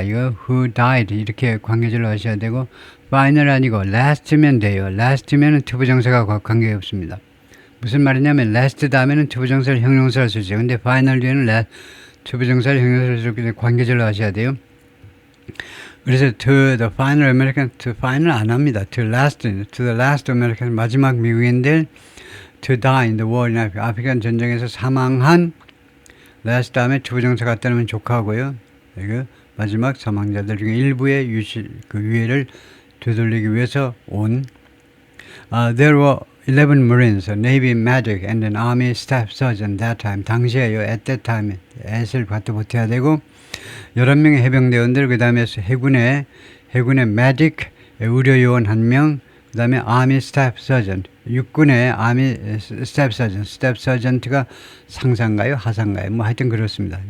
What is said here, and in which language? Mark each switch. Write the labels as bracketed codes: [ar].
[ko] 이거 [en] who died [ko] 이렇게 관계절로 하셔야 되고 final 아니고 last면 돼요. last면은 투부정사가 관계 없습니다. 무슨 말이냐면 last 다음에는 투부정사를 형용사를 쓰죠. 근데 final 뒤에는 투부정사를 형용사를 쓰기 관계절로 하셔야 돼요. 그래서 [en] to the final American, to final [ko] 안 합니다. [en] to the last American, [ko] 마지막 미국인들 [en] to die in the war in Africa, [ko] 아프간 전쟁에서 사망한 last 다음에 투부정사 갖다 놓으면 족하고요. 마지막 사망자들 중에 일부의 유해를 되돌리기 위해서 온. [en] There were 11 Marines, a Navy medic, and an Army staff sergeant that time. [ko] 당시에요, [en] at that time, [ko] at을 갖다 붙여야 되고, 11명의 해병대원들, 그 다음에 해군의 medic, 의료요원 1명, 그 다음에 Army staff sergeant, 육군의 Army staff sergeant가 상사인가요? 하사인가요? 뭐 하여튼 그렇습니다.